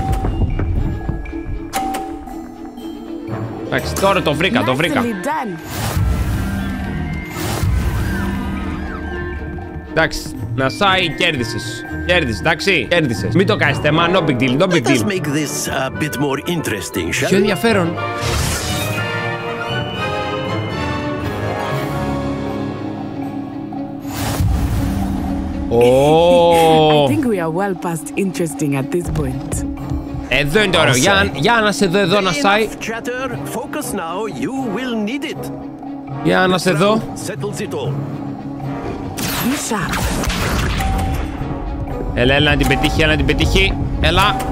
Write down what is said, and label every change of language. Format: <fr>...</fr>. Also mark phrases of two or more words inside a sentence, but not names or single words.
<el>Εντάξει, τώρα το βρήκα. Εντάξει, Νασάι, κέρδισες, εντάξει, κέρδισες. Μην το κάνεις θέμα,</el> <en>no big deal.</en> <el>Πιο ενδιαφέρον.</el> <en>I think we are well past interesting at this point.</en> <el>Εδώ είναι το ωραίο. Για να σε δω εδώ, Νασάι. Για να σε δω. Έλα να την πετύχει, Έλα.</el>